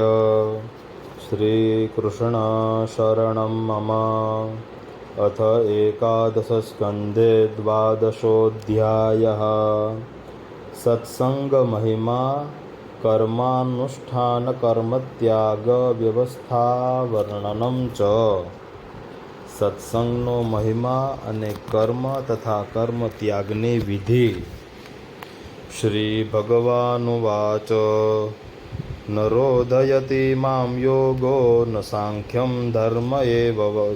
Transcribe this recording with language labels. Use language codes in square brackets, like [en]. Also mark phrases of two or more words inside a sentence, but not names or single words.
[sa] श्रीकृष्ण शरणं मम। अथ एकादशस्कन्धे द्वादशोऽध्यायः। सत्सङ्गमहिमा कर्मानुष्ठानकर्मत्यागव्यवस्थावर्णनं च। [gu] સત્સંગનો મહિમા અને કર્મ તથા કર્મ ત્યાગની વિધિ. [sa] શ્રી ભગવાનુવાચ નરોધયતિ મામ યોગો ન સાંખ્યમ ધર્મ એવ ચ